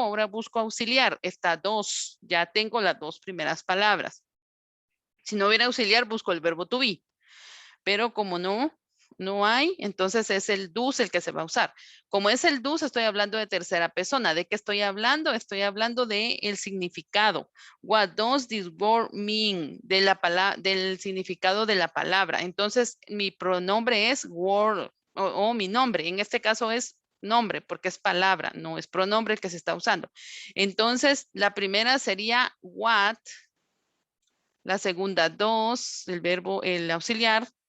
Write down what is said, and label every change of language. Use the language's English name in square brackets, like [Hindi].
[Spanish] Ahora busco auxiliar. Está 2. Ya tengo las 2 primeras palabras. Si no hubiera auxiliar, busco el verbo to be. Pero como no hay, entonces es el do's el que se va a usar. Como es el do's, estoy hablando de tercera persona. ¿De qué estoy hablando? Estoy hablando de el significado. [English] What does this word mean? [Spanish] Del significado de la palabra. Entonces, mi pronombre es word o mi nombre. En este caso es nombre porque es palabra, no es pronombre el que se está usando. Entonces, la primera sería what. La segunda, dos, el verbo, el auxiliar.